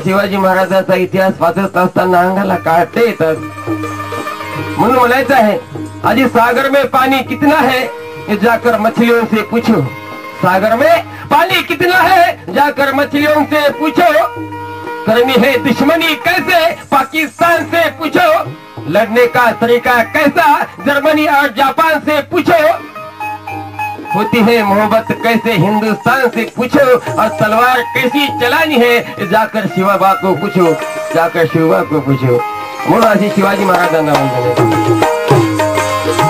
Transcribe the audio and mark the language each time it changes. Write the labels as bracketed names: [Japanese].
[Marathi] शिवाजी महाराजांचा इतिहास वाचत असताना अंगाला काटे येतात. म्हणून म्हणायचं आहे [Hindi] आज सागर में पानी कितना है ये जाकर मछलियों से पूछो. सागर में पानी कितना है जाकर मछलियों से पूछो. करनी है दुश्मनी कैसे पाकिस्तान से पूछो, लड़ने का तरीका कैसा जर्मनी और जापान से पूछो, होती है मोहब्बत कैसे हिंदुस्तान से पूछो, और तलवार कैसी चलानी है जाकर शिवबा को पूछो, जाकर शिवबा को पूछो. [Marathi] म्हणून अशी शिवाजी महाराजांना वंदन.